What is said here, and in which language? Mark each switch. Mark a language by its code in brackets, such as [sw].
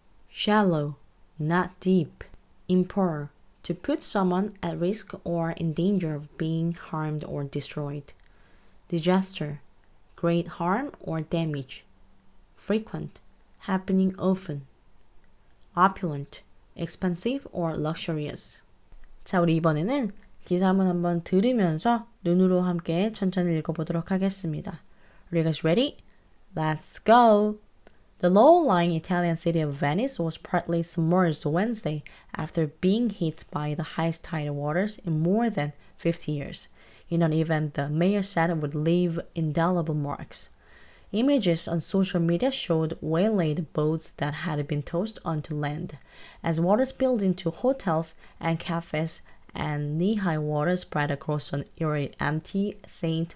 [en] Shallow, not deep. Imperil, to put someone at risk or in danger of being harmed or destroyed. Disaster, great harm or damage. Frequent, happening often. Opulent, expensive or luxurious. [ko] 자, 우리 이번에는 기사문 한번 들으면서 눈으로 함께 천천히 읽어보도록 하겠습니다. [en] Are you guys ready? Let's go! The low-lying Italian city of Venice was partly submerged Wednesday after being hit by the highest tidal waters in more than 50 years, in an event the mayor said would leave indelible marks. Images on social media showed waylaid boats that had been tossed onto land, as water spilled into hotels and cafes and knee-high water spread across an eerie empty St.